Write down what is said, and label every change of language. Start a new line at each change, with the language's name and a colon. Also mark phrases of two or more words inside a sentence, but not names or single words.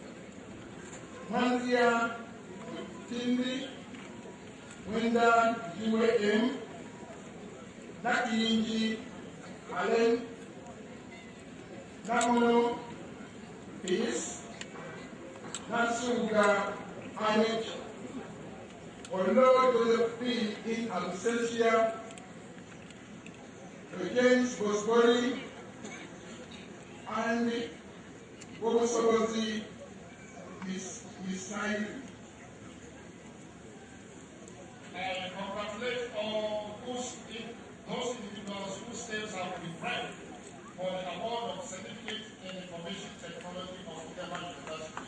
English: Manzia Tindi. Wenda UAM. Nakiyinji Allen. Namono Peace. Nasuga Anet. Olo Joseph P. in absentia. James Bosbori and Bobosobozi Misai. I congratulate all those individuals whose names have been read for the award of Certificate in Information Technology of German University.